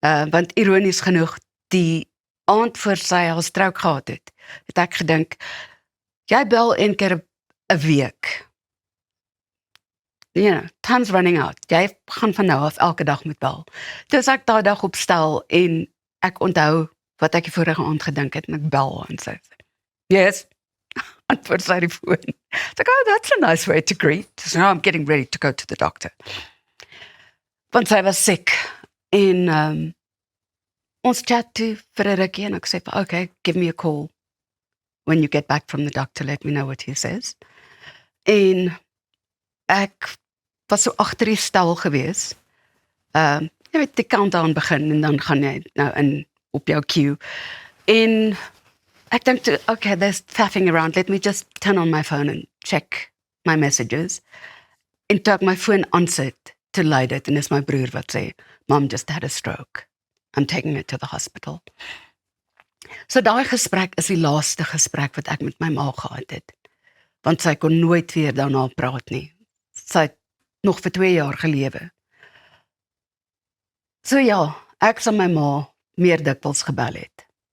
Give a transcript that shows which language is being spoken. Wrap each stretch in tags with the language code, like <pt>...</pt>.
<af>Want ironies genoeg, die aand voor sy haar stroke gehad het ek gedink, jy bel een keer 'n week.</af> <en>Time's running out.</en> <af>Jy gaan van nou af elke dag moet bel. Dus ek daai dag opstel en ek onthou wat ek die vorige aand gedink het en ek bel en sê, yes, antwoord sy die foon.</af> <en>It's like, oh, that's a nice way to greet. So now I'm getting ready to go to the doctor.</en> <af>Want sy was sick. En ons chat toe vir 'n rukkie en ek sê,</af> <en>okay, give me a call. When you get back from the doctor, let me know what he says.</en> <af>En ek was so agter die stel gewees. Jy weet, die countdown begin en dan gaan jy nou in op jou queue. En ek dink,</af> <en>okay, there's faffing around. Let me just turn on my phone and check my messages.</en> <af>En toe ek my foon aansit, te lui dit, en is my broer wat sê,</af> <en>Mom just had a stroke. I'm taking her to the hospital.</en> <af>So daai gesprek is die laaste gesprek wat ek met my ma gehad het. Want sy kon nooit weer daarna praat nie. Sy het nog vir 2 jaar gelewe. So ja, ek sal my ma meer dikwels gebel het.</af>